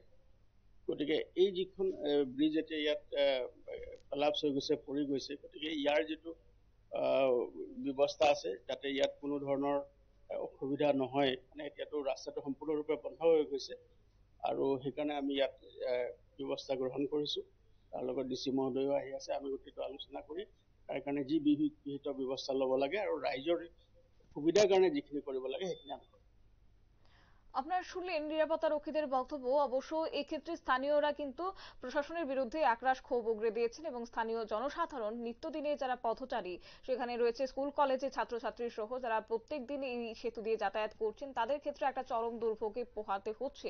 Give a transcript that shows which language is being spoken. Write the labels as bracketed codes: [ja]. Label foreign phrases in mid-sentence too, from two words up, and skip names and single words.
[as] গতিকে এই যিখন ব্ৰিজ এতিয়া ইয়াত কলাপছ হৈ গৈছে, পৰি গৈছে, গতিকে ইয়াৰ যিটো ব্যৱস্থা আছে যাতে ইয়াত কোনো ধৰণৰ অসুবিধা নহয়, মানে এতিয়াতো ৰাস্তাটো সম্পূৰ্ণৰূপে বন্ধ হৈ গৈছে আৰু সেইকাৰণে আমি ইয়াত ব্যৱস্থা গ্ৰহণ কৰিছো। তাৰ লগত DC মহোদয়ও আহি আছে, আমি গোটেইটো আলোচনা কৰি তাৰ কাৰণে যি বিহিত ব্যৱস্থা ল'ব লাগে আৰু ৰাইজৰ সুবিধাৰ কাৰণে যিখিনি কৰিব লাগে সেইখিনি আমি [bn] আপনারা শুনলেন নিরাপত্তা রক্ষীদের বক্তব্য। অবশ্য এক্ষেত্রে স্থানীয়রা কিন্তু প্রশাসনের বিরুদ্ধে একরাশ ক্ষোভ উগরে দিয়েছেন এবং স্থানীয় জনসাধারণ নিত্যদিনে যারা পথচারী, সেখানে রয়েছে স্কুল কলেজে ছাত্রছাত্রী সহ যারা প্রত্যেক দিন এই সেতু দিয়ে যাতায়াত করছেন, তাদের ক্ষেত্রে একটা চরম দুর্ভোগে পোহাতে হচ্ছে।